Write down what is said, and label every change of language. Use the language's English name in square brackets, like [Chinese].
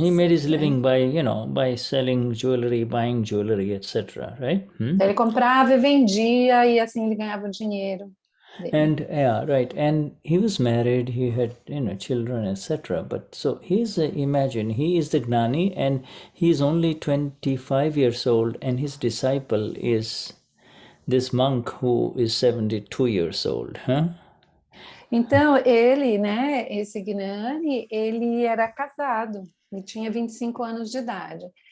[English] He made his living by selling jewelry, buying jewelry, etc. Right? [Portuguese] Ele comprava e vendia, e assim ele ganhava dinheiro. [English] And right. And he was married. He had children, etc. But so imagine he is the Gnani, and he's only 25 years old, and his disciple is this monk who is 72 years old, huh? [Portuguese] Então, ele, né, esse Gnani, ele era casado, ele tinha 25 anos de idade.